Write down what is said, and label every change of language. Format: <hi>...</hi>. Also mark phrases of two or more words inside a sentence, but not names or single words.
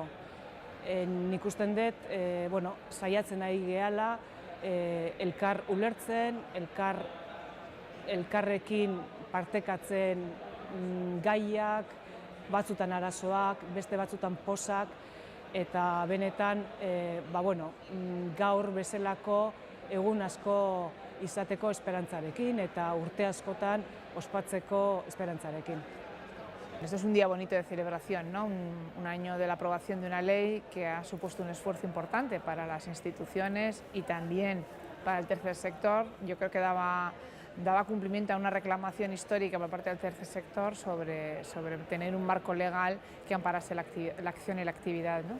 <eu>Nik usten dut, saiatzen ari gehala, elkar ulertzen, elkarrekin partekatzen gaiak, batzutan arazoak, beste batzutan pozak, eta benetan gaur bezalako egun asko izateko esperantzarekin eta urte askotan ospatzeko esperantzarekin.</eu> <es>Este es un día bonito de celebración, ¿no? Un año de la aprobación de una ley que ha supuesto un esfuerzo importante para las instituciones y también para el tercer sector. Yo creo que daba cumplimiento a una reclamación histórica por parte del tercer sector sobre tener un marco legal que amparase la acción y la actividad, ¿no?</es>